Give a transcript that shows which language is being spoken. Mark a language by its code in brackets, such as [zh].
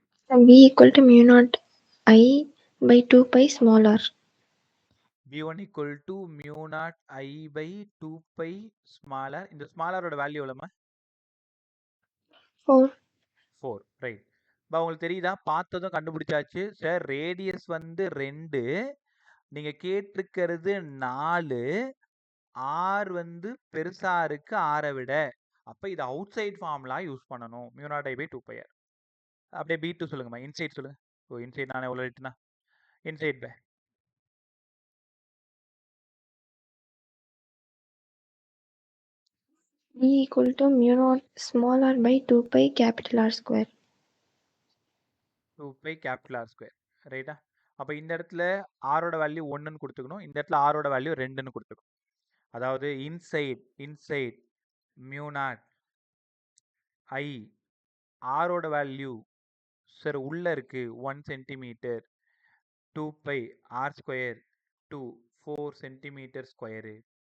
[en] V equal to mu naught I by 2 pi small r. V1 equal to mu naught I by 2 pi small r. [ta] இந்த small r ஓட value எவ்வளோமா? 4. 4. Right. இப்போ உங்களுக்கு தெரியுதா? பார்த்ததும் கண்டுபிடிச்சாச்சு. Sir radius வந்து 2, நீங்கள் கேட்டிருக்கிறது 4, ஆர் வந்து பெருசா இருக்கு ஆரை விட. அப்போ இது அவுட் சைட் ஃபார்முலா யூஸ் பண்ணணும். Mu not I by 2 by R. அப்படியே B2 சொல்லுங்கம்மா. இன்சைட் சொல்லுங்க. ஓ இன்சைட் நான் எவ்வளோ ரைட்டுனா inside by [en] V equal to mu naught small r by 2 pi capital R square. [ta] 2 by capital R square. ரைட்டா? அப்போ இந்த இடத்துல ஆரோட வேல்யூ 1ன்னு கொடுத்துக்கணும், இந்த இடத்துல ஆரோட வேல்யூ 2ன்னு கொடுத்துக்கணும். அதாவது இன்சைட் மியூ நாட் ஐ, ஆரோட வேல்யூ சார் உள்ள இருக்கு 1 centimetre, 2 by R square to 4 centimetre square.